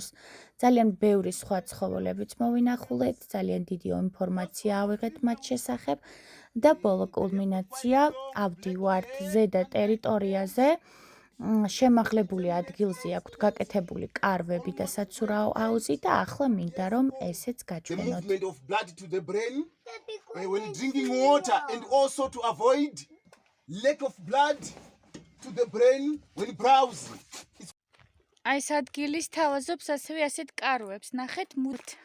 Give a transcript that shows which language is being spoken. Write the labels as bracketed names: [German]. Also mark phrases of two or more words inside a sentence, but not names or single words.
[Georgian] ძალიან ბევრი სხვა ცხოველებიც მოვინახულეთ, ძალიან დიდი ინფორმაცია ავიღეთ მათ შესახებ და ბოლო კულმინაცია ავდივართ ზედა ტერიტორიაზე. შემაღლებული ადგილზე აქვთ გაკეთებული კარვები და საცურაო აუზი და ახლა მინდა რომ ესეც [English] The [Georgian] გაჩვენოთ. [English] movement of blood to the brain when drinking water and also to avoid lack of blood to the brain when browsing. [Georgian] აი ეს ადგილის თავაზობს ასევე ასეთ კარვებს, ნახეთ მუდ.